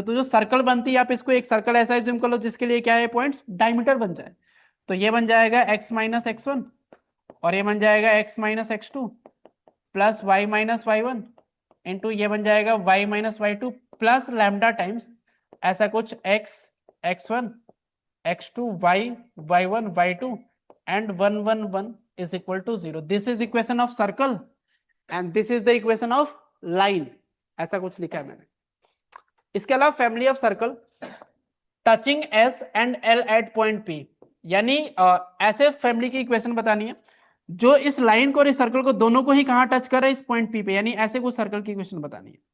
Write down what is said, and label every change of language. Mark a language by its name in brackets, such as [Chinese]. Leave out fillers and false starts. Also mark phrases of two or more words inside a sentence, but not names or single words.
[Hindi] तो जो सर्कल बनती है आप इसको एक सर्कल ऐसा एज्यूम कर लो जिसके लिए क्या है, पॉइंट्स डायमीटर बन जाए। तो ये बन जाएगा x माइनस x1 और ये बन जाएगा x माइनस x2 प्लस y माइनस y1 इंटू ये बन जाएगा y माइनस y2 प्लस [English] lambda times [Hindi] ऐसा कुछ x x1 x2 y y1 y2 [English] and 1 1 1 is equal to 0। this is equation of circle and this is the equation of line, [Hindi] ऐसा कुछ लिखा है मैंने। इसके अलावा [English] family of circle touching S and L at point P, [Hindi] यानी ऐसे फैमिली की इक्वेशन बतानी है जो इस लाइन को और इस सर्कल को दोनों को ही कहां टच कर रहा है, इस पॉइंट P पे, यानी ऐसे कुछ सर्कल की इक्वेशन बतानी है।